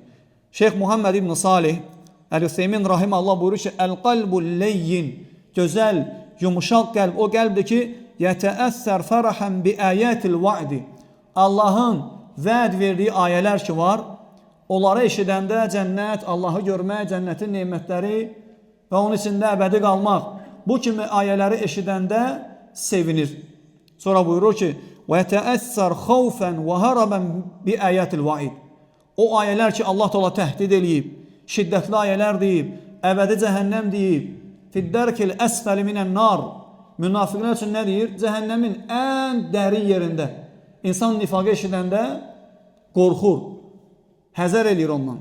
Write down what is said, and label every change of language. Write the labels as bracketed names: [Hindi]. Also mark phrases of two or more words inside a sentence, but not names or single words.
[Azerbaijani] Şeyx Muhammed İbn Salih Əl-Hüseymin [Arabic] رحمه الله [Azerbaijani] buyurur ki, [Arabic] القلب اللين, [Azerbaijani] gözəl, yumuşaq qəlb, o qəlbdir ki, [Arabic] يتأثر فرحا بآيات الوعد. [Azerbaijani] Allahın vəd verdiyi ayələr ki var, onları eşidəndə cənnət, Allahı görmək, cənnətin nemətləri və onun içində əbədi qalmaq. Bu kimi ayələri eşidəndə sevinir. Sonra buyurur ki, [Arabic] وَيَتَأَثَّرْ خَوْفًا وَهَرَبًا بِأَيَاتِ الْوَعِدِ. [Azerbaijani] O ayələr ki, Allah Teala təhdid eləyib, şiddətli ayələr deyib, əbədi cəhənnəm deyib, [Arabic] في الدرك الأسفل من النار. [Azerbaijani] Münafiqlər üçün nə deyir? Cəhənnəmin ən dərin yerində. İnsan nifaqı eşidəndə qorxur, həzər eləyir ondan.